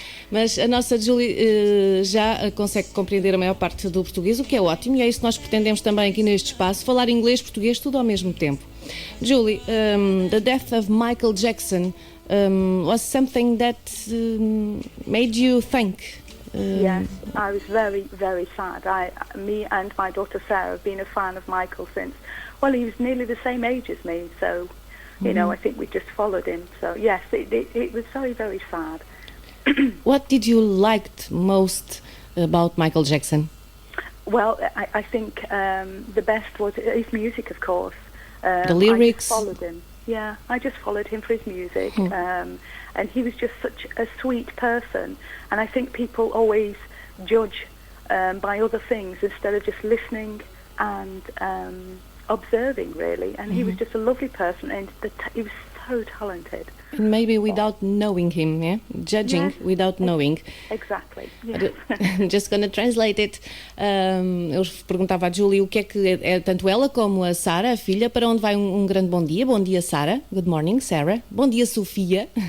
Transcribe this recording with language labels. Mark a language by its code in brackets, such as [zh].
[pt] Mas a nossa Julie já consegue compreender a maior parte do português, o que é ótimo, e é isso que nós pretendemos também aqui neste espaço, falar inglês e português tudo ao mesmo tempo. [en] Julie, the death of Michael Jackson was something that made you think. Yes, I was very, very sad. Me and my daughter Sarah have been a fan of Michael since, well, he was nearly the same age as me, so, you know, I think we just followed him. So, yes, it was very, very sad. What did you like most about Michael Jackson? Well, I think the best was his music, of course. The lyrics? I just followed him. Yeah, I just followed him for his music, and he was just such a sweet person. And I think people always judge by other things instead of just listening and observing, really. And he was just a lovely person, and he was so talented. And maybe without knowing him, yeah? Judging Yes, without knowing. Exactly. Yes. I'm just gonna translate it. [pt] Eu perguntava à Julie o que é que é tanto ela como a Sarah, a filha, para onde vai um grande bom dia. Bom dia, Sarah. [en] Good morning, Sarah. [pt] Bom dia, Sofia.